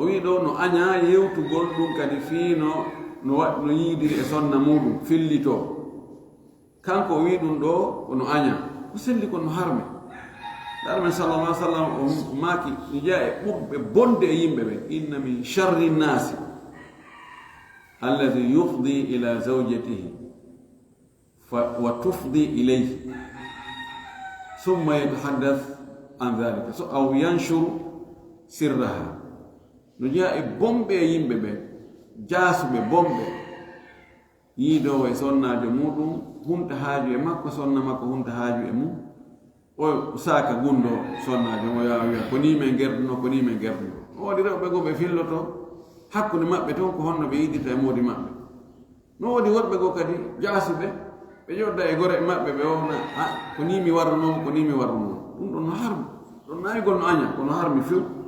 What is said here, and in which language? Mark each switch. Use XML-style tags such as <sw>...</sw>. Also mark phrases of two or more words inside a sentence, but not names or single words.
<ff>wi ɗo no aña yewtugol ɗum kadi fii no yiidiri e sonna muɗum fillito kanko o wi ɗum ɗo kono aña ko selli kono harme ɗaɗo men</ff> <ar>صلى الله عليه وسلم</ar> <ff>o maaki ija e ɓurɓe bonde e yimɓe ɓe</ff> <ar>إن من شر الناس الذي يفضي إلى زوجته وتفضي إليه ثم يتحدث عن ذلك</ar> <ff>so aw</ff> <ar>ينشر سرها</ar> <ff>no jeeya e bomɓe e yimɓe ɓe jaasuɓe bomɓe yiidowo e sonnajo muɗum humta haaju e makko sonna makko humta haaju e mum o saaka gundo sonnajo mo yawa wiya ko ni men gerduno ko ni men gerduno o waɗi rewɓe go ɓe filloto hakkude maɓɓe toon ko honno ɓe yiddita e moodi maɓɓe no waɗi woɗɓe go kadi jaasuɓe ɓe ƴodda e gore maɓɓe ɓe wona ko ni mi warrunomo ko ni mi warrunomo ɗum ɗon no harmi ɗon nayigol no aña kono harmi few</ff>